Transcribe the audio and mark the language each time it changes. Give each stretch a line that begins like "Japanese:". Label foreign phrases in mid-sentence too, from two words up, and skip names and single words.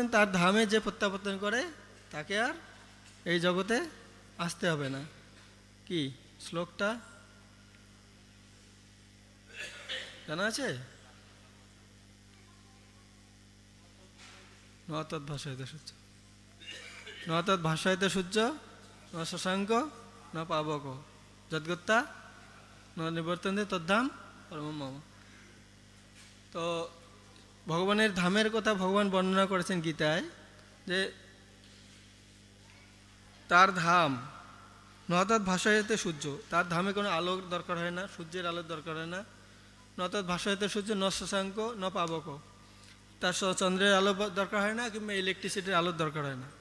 Bangla: তার ধামে যে প্রত্যাবর্তন করে তাকে আর এই জগতে আসতে হবে না। কি শ্লোকটা জানা আছে?
Sanskrit: নতৎ ভাষায়িত সূর্য, নতৎ ভাষায়িত সূর্য, ন শশাঙ্ক ন পাবক, যদ্গত্যা ন নিবর্তন্তে তদ্ধাম পরমম মম।
Bangla: তো ভগবানের ধামের কথা ভগবান বর্ণনা করেছেন গীতায়, যে তার ধাম
Sanskrit: নতৎ ভাষায়িত সূর্য,
Bangla: তার ধামে কোনো আলোর দরকার হয় না, সূর্যের আলোর দরকার হয় না।
Sanskrit: নতৎ ভাষায়িত সূর্য ন শশাঙ্ক ন পাবক,
Bangla: তার চন্দ্রের আলো দরকার হয় না, কিংবা ইলেকট্রিসিটির আলোর দরকার হয় না।